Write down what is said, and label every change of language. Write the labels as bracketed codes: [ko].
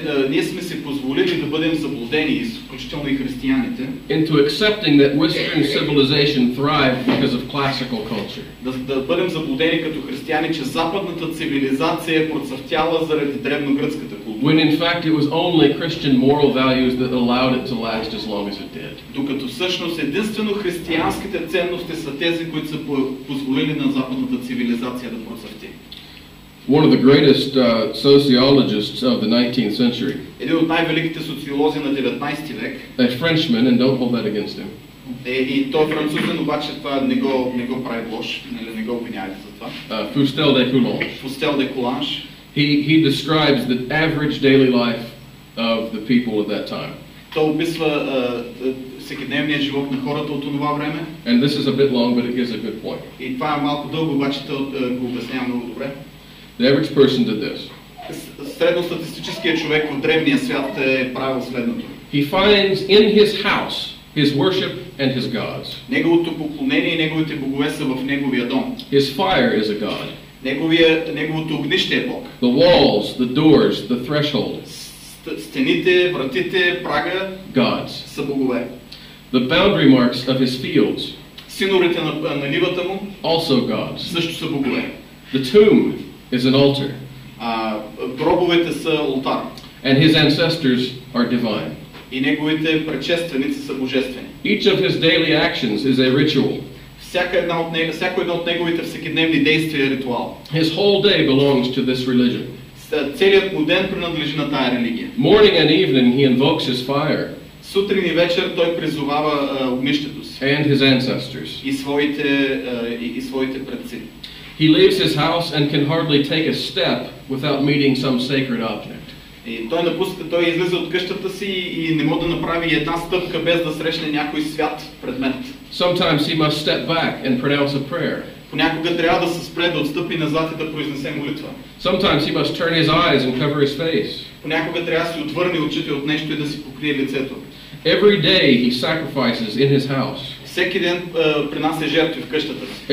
[bg] Ние сме си позволили да бъдем заблудени, включително и християните, [en] into accepting that Western civilization thrived because of classical culture. [bg] Да бъдем заблудени като християни, че западната цивилизация е процъфтяла заради древногръцката култура. [en] When in fact it was only Christian moral values that allowed it to last as long as it did. [bg] Докато всъщност единствено християнските ценности са тези, които са позволили на западната цивилизация да процъфти. [en] One of the greatest sociologists of the 19th century, [bg] един от най-великите социолози на 19 век, [en] a Frenchman, and don't hold that against him. [bg] И той е французен, обаче това не го прави лош, не го обвинявайте за това. [en] Fustel de Coulanges. [bg] Fustel de Coulanges. [en] He describes the average daily life of the people at that time. [bg] Той описва всекидневния живот на хората от това време. [en] And this is a bit long, but it gives a good point. [bg] И това е малко дълго, обаче го обяснява много добре. [en] The average person did this. [bg] Средностатистическият човек в древния свят е правил следното. [en] He finds in his house his worship and his gods. [bg] Неговото поклонение и неговите богове са в неговия дом. [en] His fire is a god. [bg] Неговото огнище е Бог. [en] The walls, the doors, the threshold. [bg] Стените, вратите, прага, [en] gods. [bg] Са богове. [en] The boundary marks of his fields. [bg] Синорите на нивата му, [en] also gods. [bg] Също са богове. [en] The tomb is an altar. [bg] Гробовете са олтар. [en] And his ancestors are divine. [bg] И неговите предшественици са божествени. [en] Each of his daily actions is a ritual. [bg] Всяко едно от неговите всекидневни действия е ритуал. [en] His whole day belongs to this religion. [bg] Целият му ден принадлежи на тая религия. [en] Morning and evening he invokes his fire. [bg] Сутрин и вечер той призовава огнището си. [en] And his ancestors. [bg] И своите предци. [en] He leaves his house and can hardly take a step without meeting some sacred object. [bg] И той излиза от къщата си и не може да направи една стъпка без да срещне някой свят предмет. [en] Sometimes he must step back and pronounce a prayer. [bg] Понякога трябва да се спре, да отстъпи назад и да произнесе молитва. [en] Sometimes he must turn his eyes and cover his face. [bg] Понякога трябва да си отвърне очите от нещо и да си покрие лицето. [en] Every day he sacrifices in his house. [bg] Всеки ден принася жертви в къщата си.